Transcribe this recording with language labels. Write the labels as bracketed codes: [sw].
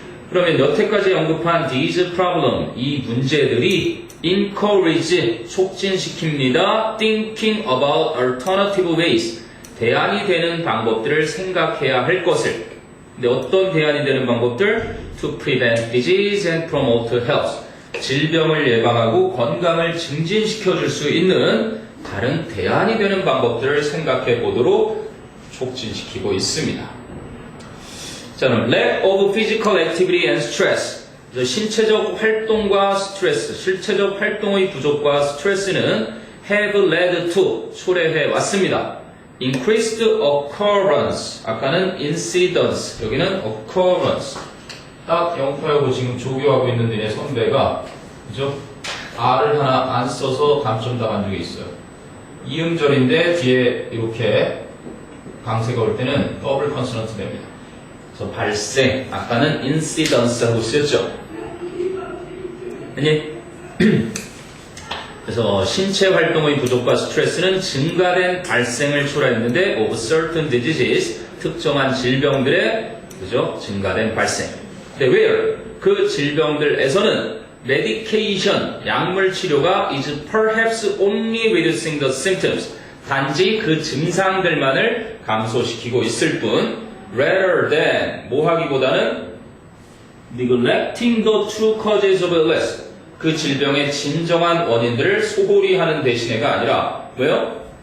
[ko] 그러면 여태까지 언급한 [en] these problem, [ko] 이 문제들이 encourage, 촉진시킵니다. [en] thinking about alternative ways, [ko] 대안이 되는 방법들을 생각해야 할 것을. 근데 어떤 대안이 되는 방법들? [en] to prevent disease and promote health. [ko] 질병을 예방하고 건강을 증진시켜 줄 수 있는 다른 대안이 되는 방법들을 생각해 보도록 촉진시키고 있습니다. 자, 그럼 [en] lack of physical activity and stress. [ko] 신체적 활동과 스트레스, 실체적 활동의 부족과 스트레스는 [en] have led to, [ko] 초래해 왔습니다. [en] increased occurrence, [ko] 아까는 [en] incidence, [ko] 여기는 [en] occurrence. [ko] 딱 영파하고 지금 조교하고 있는 니네 선배가, 그죠? R을 하나 안 써서 감점 당한 적이 있어요. 이음절인데 뒤에 이렇게 강세가 올 때는 더블 컨소넌트 됩니다. 그래서 발생, 아까는 incidence 하고 쓰였죠. 아니? 그래서 신체 활동의 부족과 스트레스는 증가된 발생을 초래했는데 [en] of certain diseases, [ko] 특정한 질병들의 그죠? 증가된 발생. 근데 where? 그 질병들에서는 [en] medication, [ko] 약물 치료가 [en] is perhaps only reducing the symptoms. [ko] 단지 그 증상들만을 감소시키고 있을 뿐 [en] rather than [ko] 뭐 하기보다는 [en] neglecting the true causes of illness [ko] 그 질병의 진정한 원인들을 소홀히 하는 대신에가 아니라 왜요?